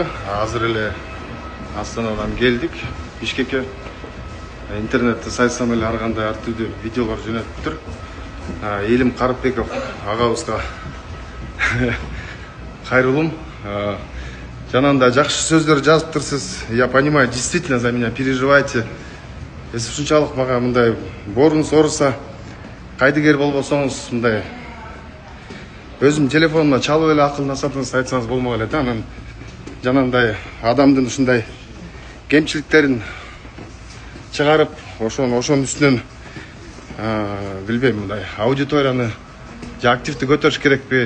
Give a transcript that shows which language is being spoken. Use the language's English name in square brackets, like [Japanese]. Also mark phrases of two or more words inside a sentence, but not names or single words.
[Kyrgyz] Азыр эле Астанадан келдик. Бишкекке интернетте сайсам эле ар кандай ар түрдүү видеолор жөнөтүп тур. Элим Карыпбеков агабызга кайрылым. Жанагындай жакшы сөздөр жазыптырсыз. [Russian] Я понимаю, действительно за меня переживаете. [Kyrgyz] Если ушунчалык мага мындай борунуз ооруса, кайдыгер болбосоңуз мындай өзүм телефонума чалып эле акыл насаатыңызды айтсаңыз болмок эле да. Анан жанагындай адамдын ушундай кемчиликтерин чыгарып, ошонун үстүнөн билбейм, мындай аудиторияны же активдүү көтөрүш керекпи?